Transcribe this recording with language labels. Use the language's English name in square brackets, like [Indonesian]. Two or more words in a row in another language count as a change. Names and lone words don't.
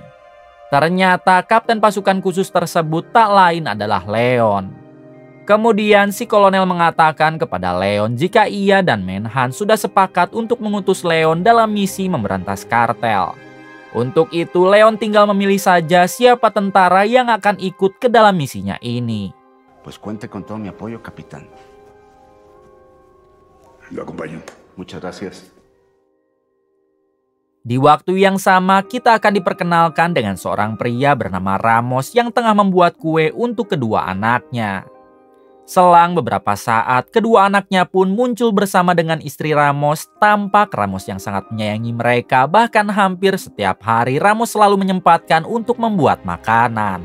[Indonesian] Ternyata kapten pasukan khusus tersebut tak lain adalah Leon. Kemudian si kolonel mengatakan kepada Leon jika ia dan Menhan sudah sepakat untuk mengutus Leon dalam misi memberantas kartel. Untuk itu Leon tinggal memilih saja siapa tentara yang akan ikut ke dalam misinya ini. [Spanish] Pues cuente con todo mi apoyo, capitán. Lo acompaño. Muchas gracias. [Indonesian] Di waktu yang sama kita akan diperkenalkan dengan seorang pria bernama Ramos yang tengah membuat kue untuk kedua anaknya. Selang beberapa saat, kedua anaknya pun muncul bersama dengan istri Ramos. Tampak Ramos yang sangat menyayangi mereka, bahkan hampir setiap hari Ramos selalu menyempatkan untuk membuat makanan.